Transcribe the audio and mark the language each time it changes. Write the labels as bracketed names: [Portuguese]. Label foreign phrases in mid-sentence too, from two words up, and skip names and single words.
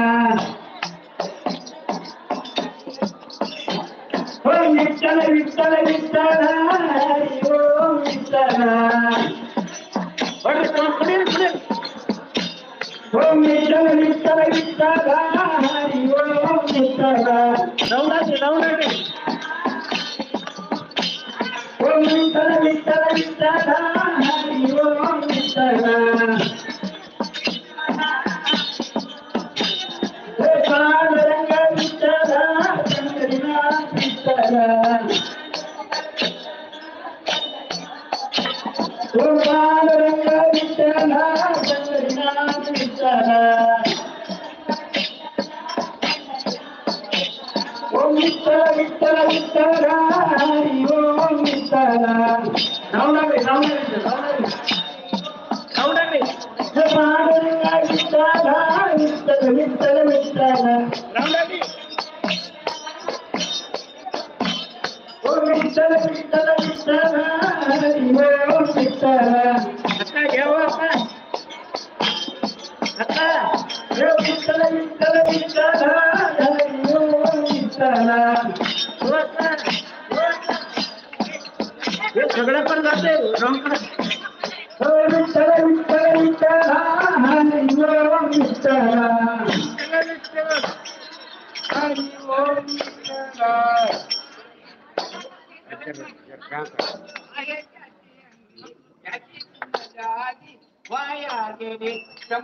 [Kannada] ಓಂ ವಿಠ್ಠಲ ವಿಠ್ಠಲ ವಿಠ್ಠಲ ಹರಿ ಓಂ ವಿಠ್ಠಲ ಓಂ ವಿಠ್ಠಲ ವಿಠ್ಠಲ ವಿಠ್ಠಲ ಹರಿ ಓಂ ವಿಠ್ಠಲ ಓಂ ವಿಠ್ಠಲ ವಿಠ್ಠಲ ವಿಠ್ಠಲ ಹರಿ ಓಂ ವಿಠ್ಠಲ ಪಾಂಡುರಂಗ ವಿಠ್ಠಲ पंढरीनाथ विठ्ठला ಓಂ ಪಾಂಡುರಂಗ ವಿಠ್ಠಲ पंढरीनाथ विठ्ठला ಓಂ ವಿಠ್ಠಲ ವಿಠ್ಠಲ ವಿಠ್ಠಲ ಹರಿ ಓಂ ವಿಠ್ಠಲ ಪಾಂಡುರಂಗ ವಿಠ್ಠಲ ವಿಠ್ಠಲ ವಿಠ್ಠಲ ವಿಠ್ಠಲ ಓಂ ವಿಠ್ಠಲ ವಿಠ್ಠಲ ವಿಠ್ಠಲ ಹರಿ ಓಂ ವಿಠ್ಠಲ [Marathi] ವಿಠ್ಠಲ ವಿಠ್ಠಲ ವಿಠ್ಠಲ ಹರಿ ಓಂ विठ्ठला सगळं पण जाते विठ्ठल विठ्ठल विठ्ठला हरी ओम विठ्ठला हरी ओम विठ्ठला वाया गेले श्रम